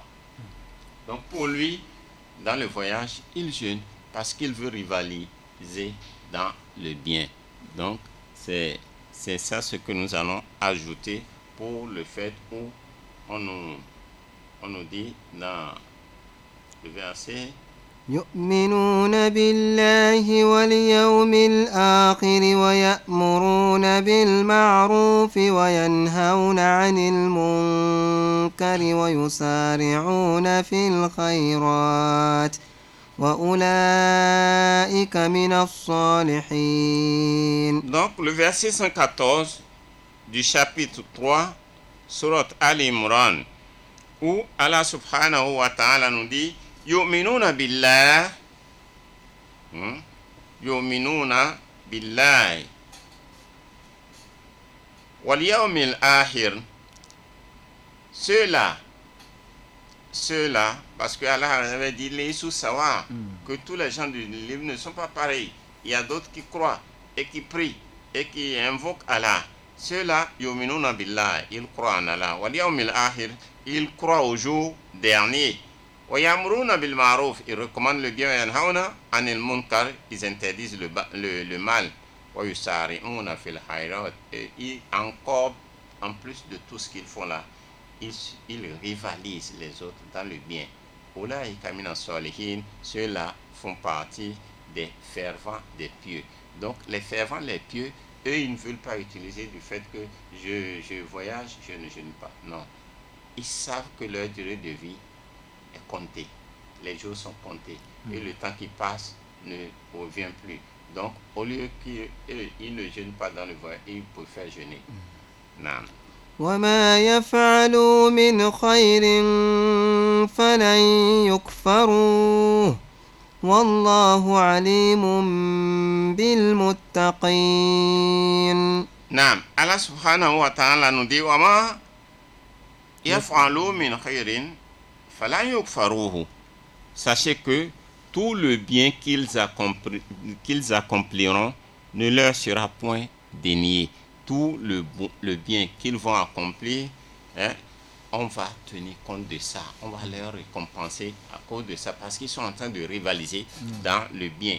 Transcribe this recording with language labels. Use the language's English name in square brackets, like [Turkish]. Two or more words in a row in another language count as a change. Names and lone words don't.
[French] Donc, pour lui, dans le voyage, il jeûne parce qu'il veut rivaliser dans le bien. Donc, c'est ça ce que nous allons ajouter pour le fait où on nous dit dans le verset [Arabic] يؤمنون بالله واليوم الآخر ويأمرون بالمعروف وينهون عن المنكر ويسارعون في الخيرات وأولئك من الصالحين. [French] Donc le verset 114 du chapitre 3 Surat Al-Imran, où Allah [Arabic] سبحانه وتعالى [French] nous dit [Arabic] يؤمنون بالله، يؤمنون بالله واليوم الآخر. [French] Ceux-là, parce que Allah avait dit les sawa, que tous les gens du livre ne sont pas pareils. Il y a d'autres qui croient et qui prient et qui invoquent Allah. Ceux-là, [Arabic] يؤمنون بالله, [French] ils croient en Allah. [Arabic] واليوم الآخر, [French] ils croient au jour dernier. [Arabic] ويأمرون بالمعروف, [French] ils recommandent le bien. [Arabic] وينهون عن المنكر, [French] ils interdisent le mal. [Arabic] ويسارعون في الخيرات, [French] et encore, en plus de tout ce qu'ils font là, ils rivalisent les autres dans le bien. [Arabic] أولئك من الصالحين, [French] ceux-là font partie des fervents, des pieux. Donc les fervents, les pieux, eux, ils ne veulent pas utiliser du fait que je voyage, je ne jeûne pas. Non. Ils savent que leur durée de vie est comptée. Les jours sont comptés. Et le temps qui passe ne revient plus. Donc, au lieu qu'ils ne jeûnent pas dans le voyage, ils préfèrent jeûner. Non. [Arabic] وما يفعلوا من خير فلن يكفروه والله عليم بالمتقين. نعم، الله سبحانه وتعالى [French] nous dit [Arabic] وما يفعلوا من خير فلن يكفروه. [French] Sachez que tout le bien qu'ils accompliront ne leur sera point dénié. Tout le bien qu'ils vont accomplir, on va tenir compte de ça. On va leur récompenser à cause de ça, parce qu'ils sont en train de rivaliser dans le bien.